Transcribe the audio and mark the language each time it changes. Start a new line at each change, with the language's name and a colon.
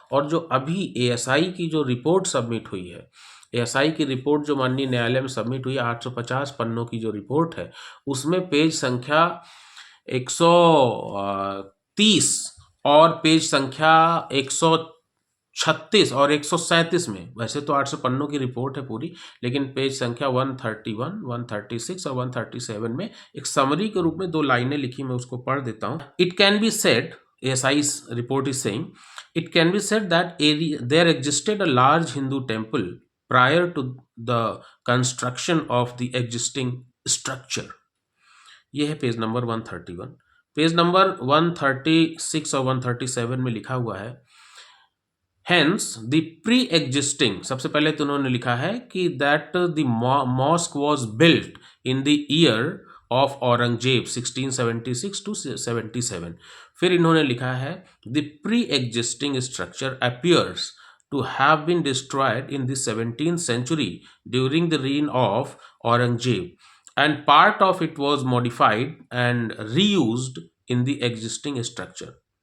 Hindi: और जो अभी एएसआई की जो रिपोर्ट सबमिट हुई है, एएसआई की रिपोर्ट जो माननीय न्यायालय में सबमिट हुई है, 850 पन्नों की जो रिपोर्ट है, उसमें पेज संख्या 130 और पेज संख्या 136 और 137 में, वैसे तो 800 पन्नों की रिपोर्ट है पूरी, लेकिन पेज संख्या 131, 136 और 137 में एक समरी के रूप में 2 लाइनें लिखी, मैं उसको पढ़ देता हूँ।
English: It can be said, ASI's report is saying, it can be said that there existed a large Hindu temple prior to the construction of the existing structure.
Hindi: ये है पेज नंबर 131। पेज नंबर 136 और 137 में लिखा हुआ है,
English: Hence, the pre-existing,
Hindi: सबसे पहले तो उन्होंने लिखा है कि
English: that the mosque was built in the year of
Hindi: Aurangzeb 1676 to 77। फिर इन्होंने लिखा है
English: the pre-existing structure appears to have been destroyed in the 17th century during the reign of Aurangzeb, and part of it was modified and reused in the existing structure.